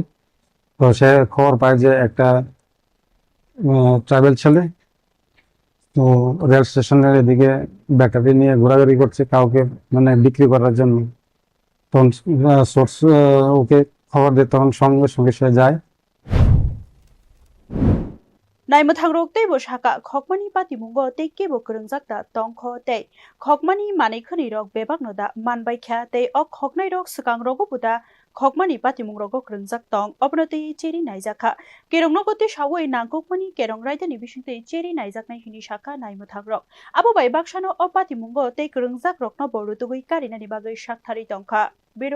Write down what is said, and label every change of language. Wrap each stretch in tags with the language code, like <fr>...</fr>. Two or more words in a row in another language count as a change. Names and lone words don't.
<bn>তো সে খবর পায় যে একটা ট্রাইবেল ছেলে তো রেল স্টেশনের এদিকে ব্যাটারি নিয়ে ঘোরাঘুরি করছে কাউকে মানে বিক্রি করার জন্য। তখন সোর্স ওকে খবর দেয়, তখন সঙ্গে সঙ্গে সে যায়।</bn> <trp>नाइमथांरक तैबो साका खकमानि पातिमुंग तैके बो करंगजाकता तंखो तै खकमानि मानै खनि रक बेबागनो दा मानबायख्या तै अ खकनाय रक सकांग रगो बुदा खकमानि पातिमुंग रगो करंगजाक तंग अपनतै चेरि नायजाखा केरंनो गते सावै नांगकमानि केरं रायदानि बिसुंतै चेरि नायजाकनाय हिनि साका नाइमथांरक आबो बाय बाक्सानो अ पातिमुंग तै करंगजाक रकनो बरुतुगै कारिनानि बागै साकथारि तंखा।</trp>